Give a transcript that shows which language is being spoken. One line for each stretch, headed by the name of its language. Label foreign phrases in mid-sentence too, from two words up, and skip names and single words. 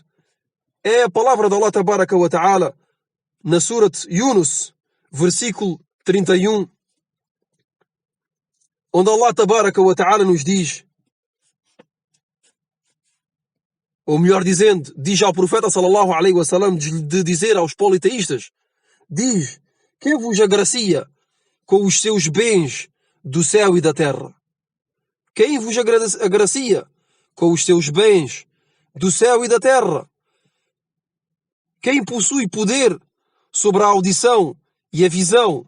Portuguese: É a palavra de
Arabic: الله تبارك وتعالى
Portuguese: na Surat Yunus, versículo 31, onde
Arabic: الله تبارك وتعالى
Portuguese: nos diz, ou melhor dizendo, diz ao profeta
Arabic: صلى الله عليه وسلم
Portuguese: de dizer aos politeístas, diz: quem vos agracia com os seus bens do céu e da terra? Quem vos agracia com os seus bens do céu e da terra? Quem possui poder sobre a audição e a visão?